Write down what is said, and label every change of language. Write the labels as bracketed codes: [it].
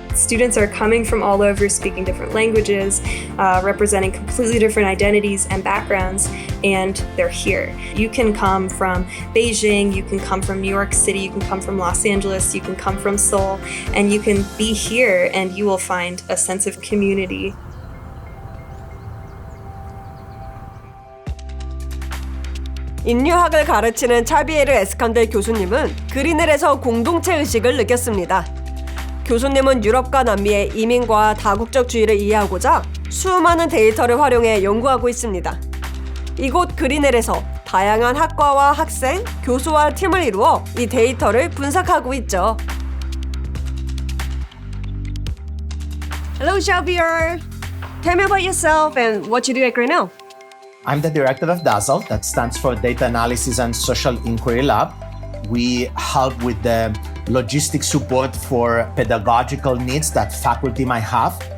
[en] Students are coming from all over, speaking different languages, representing completely different identities and backgrounds, and they're here. You can come from Beijing, you can come from New York City, you can come from Los Angeles, you can come from Seoul, and you can be here and you will find a sense of community. [ko] 인류학을 가르치는 차비에르 에스칸델 교수님은 그리넬에서 공동체 의식을 느꼈습니다. 교수님은 유럽과 남미의 이민과 다국적주의를 이해하고자 수많은 데이터를 활용해 연구하고 있습니다. 이곳 그리넬에서 다양한 학과와 학생, 교수와 팀을 이루어 이 데이터를 분석하고 있죠. [en] Hello, Xavier. Tell me about yourself and what you do at Grinnell. I'm the director of DAZZLE, that stands for Data Analysis and Social Inquiry Lab. We help with the logistic support for pedagogical needs that faculty might have.